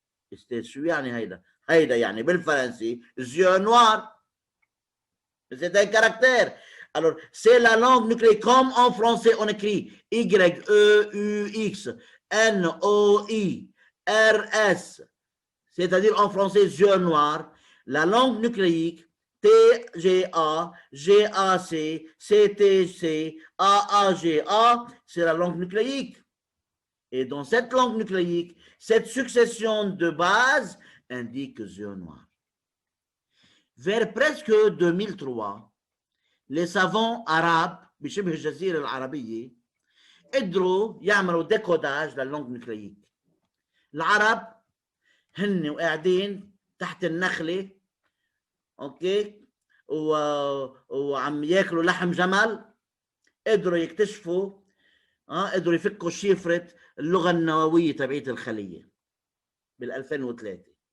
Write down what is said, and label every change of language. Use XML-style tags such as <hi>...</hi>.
<fr>C'était</fr> <ar>شو يعني هيدا يعني بالفرنسي</ar> <fr>yeux noirs. C'est un caractère. Alors, c'est la langue nucléique. Comme en français, on écrit Y-E-U-X, N-O-I, R-S. C'est-à-dire en français, yeux noirs. La langue nucléique, TGA, GAC, CTC, AAGA, c'est la langue nucléique. Et dans cette langue nucléique, cette succession de bases indique yeux noirs. Vers presque 2003, les savants arabes</fr> <ar>بشبه الجزيرة العربية قدروا يعملوا ديكوداج لللونج نيوكلييك. العرب هن وقاعدين تحت النخلة اوكي وعم ياكلوا لحم جمل قدروا يكتشفوا قدروا يفكوا شفرة اللغة النووية تبعية الخلية بال 2003.</ar>